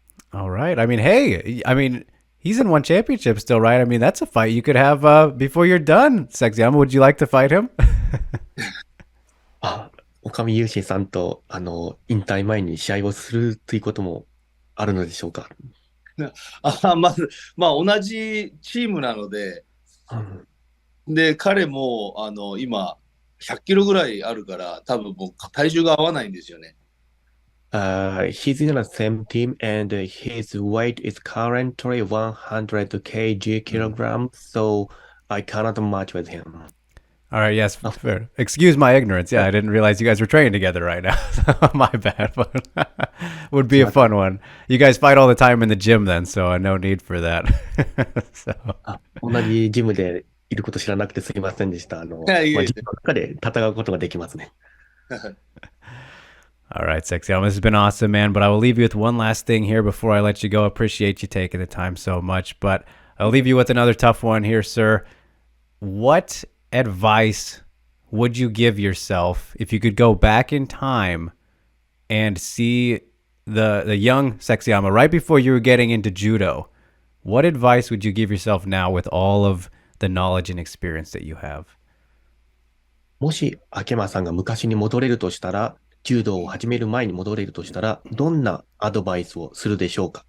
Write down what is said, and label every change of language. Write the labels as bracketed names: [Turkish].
[English] All right. I mean, hey, he's in one championship still, right? I mean, that's a fight you could have before you're done. Sexyama, would you like to fight him? [Japanese] 岡見雄心さんと、引退前に試合をするということもあるのでしょうか。まず、まあ、同じチームなので、で、彼も、今、100キロぐらいあるから、多分もう体重が合わないんですよね。 [English] He's in the same team and his weight is currently 100 kg kilograms, so I cannot match with him. All right, yes, Uh, fair. Excuse my ignorance. Yeah, I didn't realize you guys were training together right now. My bad, but would be a fun one. You guys fight all the time in the gym then, so no need for that. So, [Japanese] 同じジムでいること知らなくてすみませんでした。いやいやいジムの中で戦うことができますね。や [English] all right, Sexy Alma, this has been awesome, man. But I will leave you with one last thing here before I let you go. Appreciate you taking the time so much. But I'll leave you with another tough one here, sir. What advice would you give yourself if you could go back in time and see the young Sexyama right before you were getting into judo? What advice would you give yourself now with all of the knowledge and experience that you have? [Japanese] もし、秋山さんが昔に戻れるとしたら、柔道を始める前に戻れるとしたら、どんなアドバイスをするでしょうか？